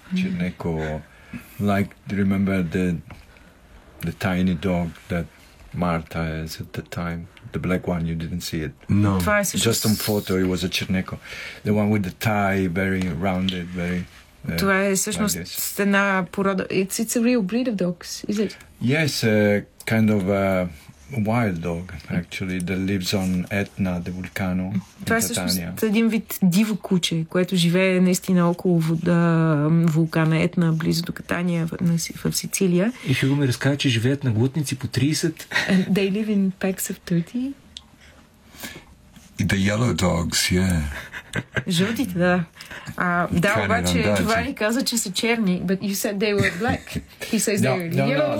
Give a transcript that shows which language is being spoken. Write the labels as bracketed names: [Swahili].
[English] Чернеко, like, remember the tiny dog that Marta is at the time, the black one, you didn't see it. No. Twice. Just on photo, it was a Чернеко. The one with the tie, very rounded, very... [Bulgarian] Това е всъщност една порода... [English] It's a real breed of dogs, is it? Yes, kind of a wild dog, actually, that lives on Etna, the volcano. [Bulgarian] Това е всъщност един вид диво куче, което живее наистина около вулкана Етна, близо до Катания в Сицилия. И Хюго ми разказа, че живеят на глутници по 30. [English] They live in packs of 30. The yellow dogs, yeah. [Bulgarian] Жълтите, да. Да, обаче това ни каза, че са черни. [English] But you said they were black. He says they were yellow.